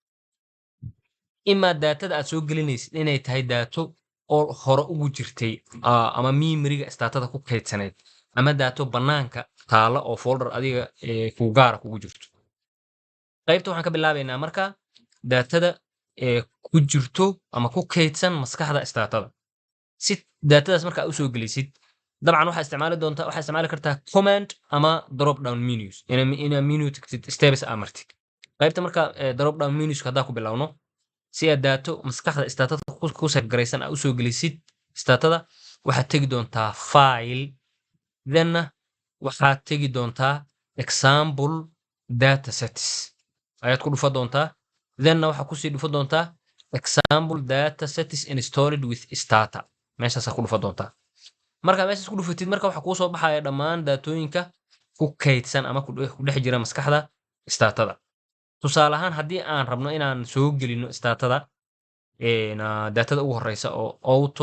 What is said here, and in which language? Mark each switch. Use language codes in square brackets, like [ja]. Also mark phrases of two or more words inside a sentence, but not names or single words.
[so] imaa daatada aad soo gelinaysid inay tahay daato oo hore ugu jirtay ama memoriga statada ku kaydsaneyd ama daato bannaanka taala oo folder adiga ku gaara kugu jirto qaybta waxaan ka bilaabaynaa marka daatada ku jirto ama ku kaydsan maskaxda statada si daatadaas marka aad u soo gelisid dabcan waxaa isticmaali kartaa command ama [en] drop down menus [so] ina menu tagtid steps aa martid qaybta marka [en] drop down menus [so] haddaa ku bilowno si aad daato maskaxda statada ku save garaysan aad u soo gelisid statada waxaad tegi doontaa file thenna waxaad tegi doontaa [en] example data sets [so] ayaad ku dhufa doontaa thenna waxaad kusii dhufa doontaa [en] example data sets installed with stata [so] meeshaasaa ku dhufa doontaa markaa meeshaas ku dhufatid marka waxaa kuu soo baxaya dhammaan daatooyinka ku kaydsan ama ku dhex jira maskaxda statada tusaale ahaan haddii aan rabno inaan soo gelino statada daatada ugu horeysa oo auto